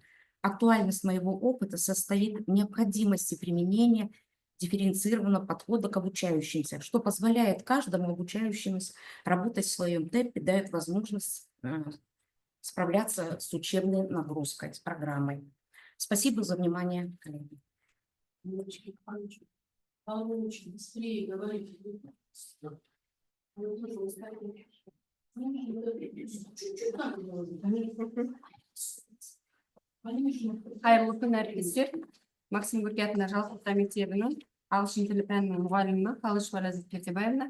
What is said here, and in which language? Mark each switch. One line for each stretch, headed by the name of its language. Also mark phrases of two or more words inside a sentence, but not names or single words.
Russian: Актуальность моего опыта состоит в необходимости применения дифференцированного подхода к обучающимся, что позволяет каждому обучающемуся работать в своем темпе, дает возможность справляться с учебной нагрузкой, с программой. Спасибо за внимание, коллеги.
Kazakh: Қайырлы күн, әріптестер. Максим Горький атындағы жалпы орта мектебінің ағылшын тілі пәнінің мұғалімі Қалышева Ләззат Пердебаевна.